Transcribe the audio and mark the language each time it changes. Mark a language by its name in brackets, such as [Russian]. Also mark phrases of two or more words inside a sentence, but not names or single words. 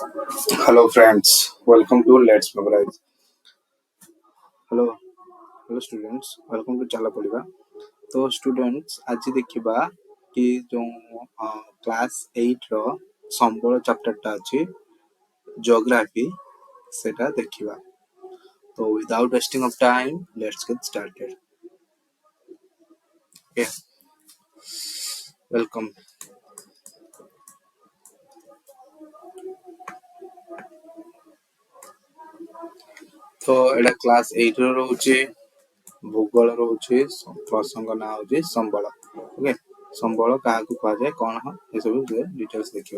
[English] Hello friends, welcome to Let's Memorize. Hello, hello students, welcome to ଚାଲ ପଢିବା। [Odia] ତ students ଆଜି ଦେଖିବା କି ଯୋଉ କ୍ଲାସ୍ 8 ର ସମ୍ବଳ ଚାପ୍ଟରଟା ଅଛି ଜିଓଗ୍ରାଫି ସେଟା ଦେଖିବା। [English] ତ without wasting of time, let's get started. Okay, welcome. [Odia] ତ ଏଟା କ୍ଲାସ୍ 8 ର ରହୁଛି ଭୂଗୋଳ ରହୁଛି ପ୍ରସଙ୍ଗ ନାଁ ହଉଛି ସମ୍ବଳ। ଓକେ, ସମ୍ବଳ କାହାକୁ କୁହାଯାଏ କଣ ଏସବୁ ଡିଟେଲ୍ସ ଦେଖିବା।